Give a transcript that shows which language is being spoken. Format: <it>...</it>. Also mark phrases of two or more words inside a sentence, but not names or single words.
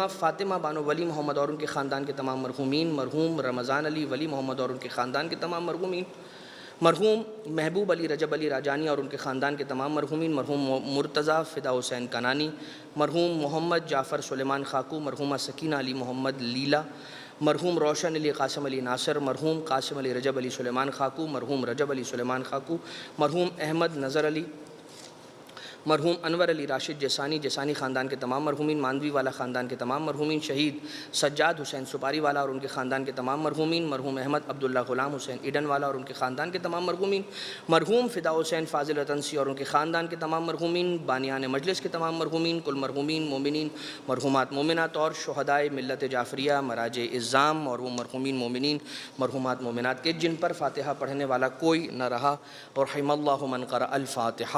<ur>فاطمہ بانو ولی محمد اور ان کے خاندان کے تمام مرحومین، مرحوم رمضان علی ولی محمد اور ان کے خاندان کے تمام مرحومین، مرحوم محبوب علی رجب علی راجانی اور ان کے خاندان کے تمام مرحومین، مرحوم مرتضیٰ فدا حسین کنانی، مرحوم محمد جعفر سلیمان خاکو، مرحومہ سکینہ علی محمد لیلا، مرحوم روشن علی قاسم علی ناصر، مرحوم قاسم علی رجب علی سلیمان خاکو، مرحوم رجب علی سلیمان خاکو، مرحوم احمد نظر علی، مرحوم انور علی راشد جیسانی خاندان کے تمام مرحومین، ماندوی والا خاندان کے تمام مرحومین، شہید سجاد حسین سپاری والا اور ان کے خاندان کے تمام مرحومین، مرحوم احمد عبداللہ غلام حسین ایڈن والا اور ان کے خاندان کے تمام مرحومین، مرحوم فدا حسین فاضل وطنسی اور ان کے خاندان کے تمام مرحومین، بانیان مجلس کے تمام مرحومین، کل مرحومین مومنین، مرحومات مومنات اور شہدائے ملت جعفریہ، مراجع اعظام اور وہ مرحومین مومنین مرحومات مومنات کے جن پر فاتحہ پڑھنے والا کوئی نہ رہا، اور</ur> <ar>رحم اللہ من قرأ الفاتحہ۔</ar>